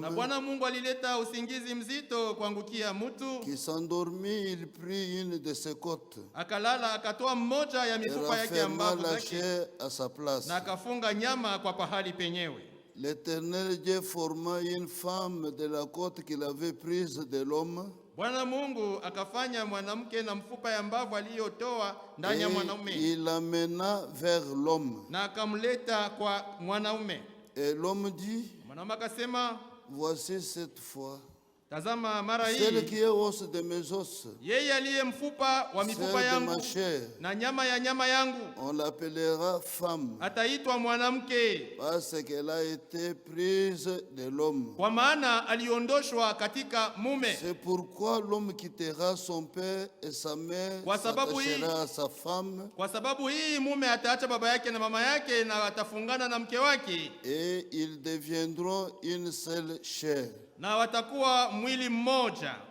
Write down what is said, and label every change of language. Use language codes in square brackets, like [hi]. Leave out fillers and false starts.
[sw] Na Bwana Mungu alileta usingizi mzito kuangukia mtu. [fr] Qui s'endormit, il prit une de ses côtes. [sw] Akalala akatoa mmoja ya mifupa yake ya mbavu zake [fr] à sa place. [sw] Na akafunga nyama kwa pahali penyewe. [fr] L'Éternel Dieu forma une femme de la côte qu'il avait prise de l'homme. [sw] Bwana Mungu akafanya mwanamke na mfupa ya mbavu aliyotoa ndani ya mwanaume. [fr] Il l'amena vers l'homme. [sw] Na akamleta kwa mwanaume. [fr] Et l'homme dit, [sw] mwanaume akasema, [fr] voici cette fois. [sw] Tazama mara hii. [fr] Celle qui est os de mes os. [sw] Yeye aliye mfupa wa mifupa yangu na nyama ya nyama yangu. [fr] On l'appellera femme. [sw] Ataitwa mwanamke. [fr] Parce qu'elle a été prise de l'homme. [sw] Kwa maana aliondoshwa katika mume. [fr] C'est pourquoi l'homme quittera son père et sa mère, s'attachera à sa femme. [sw] Kwa sababu hii mume ataacha baba yake na mama yake na atafungana na mke wake. [fr] Et ils deviendront une seule chair. [sw] Na watakuwa mwili mmoja.